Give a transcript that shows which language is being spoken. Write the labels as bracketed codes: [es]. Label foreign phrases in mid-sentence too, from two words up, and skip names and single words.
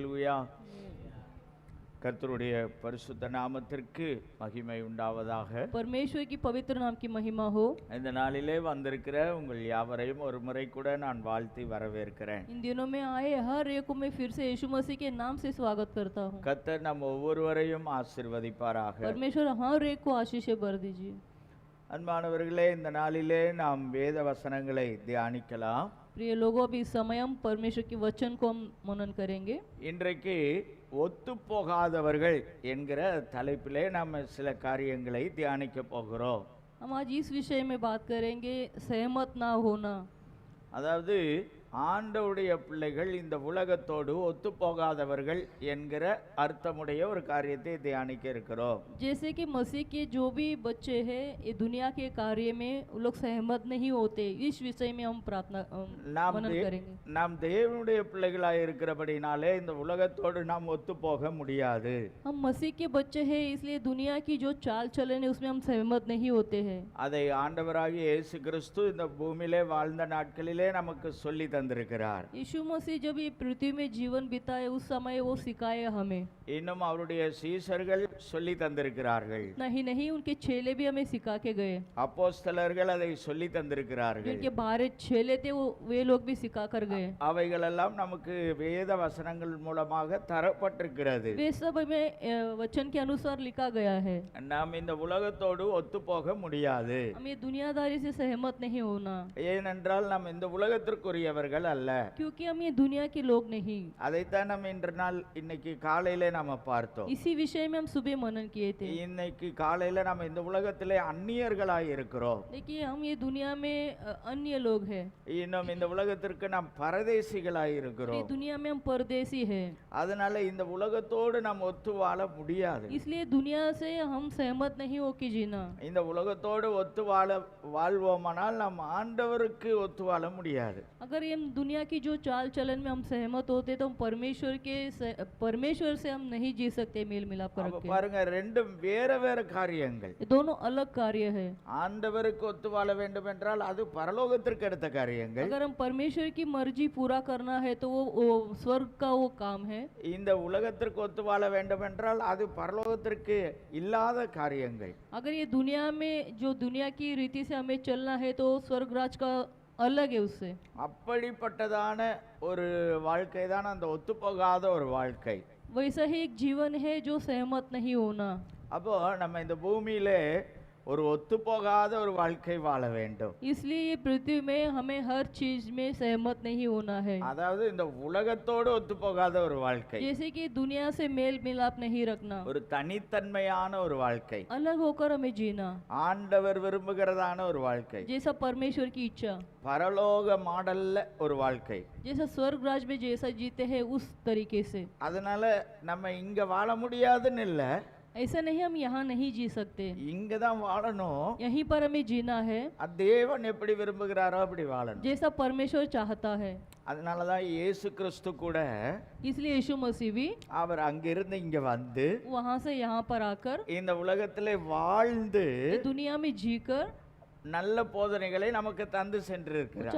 [ta] அல்லேலூயா. கர்த்தருடைய பரிசுத்த நாமத்திற்கு மகிமை உண்டாவதாக. [hi] परमेश्वर की पवित्र नाम की महिमा हो। [ta] இந்த நாளிலே வந்திருக்கிற உங்கள் யாவரையும் ஒரு முறை கூட நான் வாழ்த்தி வரவேற்கிறேன். [hi] इन दिनों में आए हर एक को मैं फिर से यीशु मसीह के नाम से स्वागत करता हूँ। [ta] கர்த்தர் நம் ஒவ்வொருவரையும் ஆசீர்வதிப்பாராக. [hi] परमेश्वर हर एक को आशीष भर दीजिए। [ta] அன்பானவர்களே, இந்த நாளிலே நாம் வேத வசனங்களை தியானிக்கலாம். [hi] प्रिय लोगों, अभी इस समय हम परमेश्वर के वचन को हम मनन करेंगे। [ta] இன்றைக்கு ஒத்துப்போகாதவர்கள் என்கிற தலைப்பிலே நாம் சில காரியங்களை தியானிக்க போகிறோம். [hi] हम आज इस विषय में बात करेंगे, सहमत ना होना। [ta] அதாவது ஆண்டவருடைய பிள்ளைகள் இந்த உலகத்தோடு ஒத்துப்போகாதவர்கள் என்கிற அர்த்தமுடைய ஒரு காரியத்தை தியானிக்க இருக்கிறோம். [hi] जैसे कि मसीह के जो भी बच्चे हैं ये दुनिया के कार्य में वो लोग सहमत नहीं होते, इस विषय में हम प्रार्थना मनन करेंगे। [ta] நாம் தேவனுடைய பிள்ளைகளாய் இருக்கிறபடினாலே இந்த உலகத்தோடு நாம் ஒத்துப்போக முடியாது. [hi] हम मसीह के बच्चे हैं इसलिए दुनिया की जो चाल चलन है उसमें हम सहमत नहीं होते हैं। [ta] அதை ஆண்டவராகிய இயேசு கிறிஸ்து இந்த பூமியிலே வாழ்ந்த நாட்களிலே நமக்கு சொல்லி தந்திருக்கிறார். [hi] यीशु मसीह जब ये पृथ्वी में जीवन बिताए उस समय वो सिखाए हमें। [ta] இன்னும் அவருடைய சீஷர்கள் சொல்லி தந்திருக்கிறார்கள். [hi] नहीं उनके चेले भी हमें सिखा के गए। [ta] அப்போஸ்தலர்கள் அதை சொல்லி தந்திருக்கிறார்கள். [hi] उनके 12 चेले थे वे लोग भी सिखा कर गए। [ta] அவைகளெல்லாம் நமக்கு வேத வசனங்கள் மூலமாக தரப்பட்டிருக்கிறது. [hi] वे सब हमें वचन के अनुसार लिखा गया है। [ta] நாம் இந்த உலகத்தோடு ஒத்துப்போக முடியாது. [hi] हम ये दुनियादारी से सहमत नहीं होना, [ta] ஏனென்றால் நாம் இந்த உலகத்திற்குரியவர்கள் அல்ல. [hi] क्योंकि हम ये दुनिया के लोग नहीं। [ta] அதைத்தான் நம்ம இன்னைக்கு காலையில நாம பார்த்தோம். [hi] इसी विषय में हम सुबह मनन किए थे। [ta] இன்னைக்கு காலையில நம்ம இந்த உலகத்திலே அந்நியர்களாய் இருக்கிறோம். [hi] देखिए हम ये दुनिया में अन्य लोग हैं। [ta] இன்னும் இந்த உலகத்திற்கு நாம் பரதேசிகளாய் இருக்கிறோம். [hi] ये दुनिया में हम परदेसी हैं। [ta] அதனால இந்த உலகத்தோடு நாம் ஒத்து வாழ முடியாது. [hi] इसलिए दुनिया से हम सहमत नहीं हो के जीना। [ta] இந்த उலகத்தோடு ஒத்து வாழ்வோமானால் நாம் ஆண்டவருக்கு ஒத்து வாழ முடியாது. [hi] अगर ये दुनिया की जो चाल चलन में हम सहमत होते तो हम परमेश्वर से हम नहीं जी सकते मेल मिलाप करके। [ta] பாருங்க, ரெண்டும் வேற வேற காரியங்கள். [hi] ये दोनों अलग कार्य है। [ta] ஆண்டவருக்கு ஒத்து வாழ வேண்டும் என்றால் அது பரலோகத்திற்கு அடுத்த காரியங்கள். [hi] अगर हम परमेश्वर की मर्जी पूरा करना है तो वो स्वर्ग का वो काम है। [ta] இந்த உலகத்திற்கு ஒத்து வாழ வேண்டும் என்றால் அது பரலோகத்திற்கு இல்லாத காரியங்கள். [hi] अगर ये दुनिया में जो दुनिया की रीति से हमें चलना है तो स्वर्ग राज का अलग है उससे। [ta] அப்படிப்பட்டதான ஒரு வாழ்க்கை தான் அந்த ஒத்துப்போகாத ஒரு வாழ்க்கை. [hi] वैसा ही एक जीवन है जो सहमत नहीं होना। [ta] அப்போ நம்ம இந்த பூமியிலே ஒரு ஒத்துப்போகாத ஒரு வாழ்க்கை வாழ வேண்டும். [hi] इसलिए ये पृथ्वी में हमें हर चीज में सहमत नहीं होना है। [ta] அதாவது இந்த உலகத்தோடு ஒத்துப்போகாத ஒரு வாழ்க்கை, [hi] जैसे कि दुनिया से मेल मिलाप नहीं रखना, [ta] ஒரு தனித்தன்மையான ஒரு வாழ்க்கை, [hi] अलग होकर हमें जीना, [ta] ஆண்டவர் விரும்புகிறதான ஒரு வாழ்க்கை, [hi] जैसा परमेश्वर की इच्छा, [ta] பரலோக மாடல்ல ஒரு வாழ்க்கை. [hi] जैसा स्वर्ग राज में जैसा जीते हैं उस तरीके से। [ta] அதனால நம்ம இங்க வாழ முடியாதுன்னு இல்ல, [hi] ऐसा नहीं हम यहाँ नहीं जी सकते, [ta] இங்க தான் வாழணும். [hi] यहीं पर हमें जीना है [ta] தேவன் எப்படி விரும்புகிறாரோ அப்படி வாழணும். [hi] जैसा परमेश्वर चाहता है। [ta] அதனால தான் இயேசு கிறிஸ்து கூட [hi] इसलिए यीशु मसीह भी [ta] அவர் அங்கிருந்து இங்க வந்து [hi] वहाँ से यहाँ पर आकर [ta] இந்த உலகத்திலே வாழ்ந்து [hi] दुनिया में जीकर [ta] நல்ல போதனைகளை நமக்கு தந்து சென்றிருக்கிறார்.